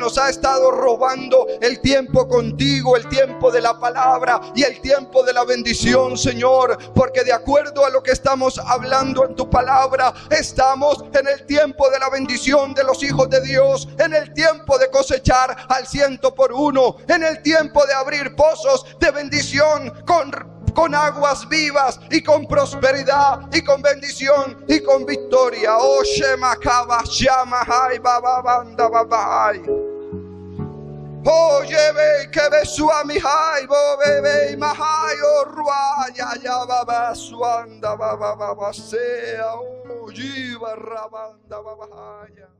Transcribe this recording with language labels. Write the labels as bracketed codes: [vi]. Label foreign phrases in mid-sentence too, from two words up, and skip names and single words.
[es] nos ha estado robando el tiempo contigo, el tiempo de la palabra y el tiempo de la bendición, Señor, porque de acuerdo a lo que estamos hablando en tu palabra, estamos en el tiempo de la bendición de los hijos de Dios, en el tiempo de cosechar al 100 por 1, en el tiempo de abrir pozos de bendición con aguas vivas y con prosperidad y con bendición y con victoria. Oh, Shema Kaba Shama Hai Baba Banda Babahai. Oh, lleve que besua mi hai, bo bebe mahai, oh ruaya ya baba suanda baba baba sea, oh jiva rabanda babahaya.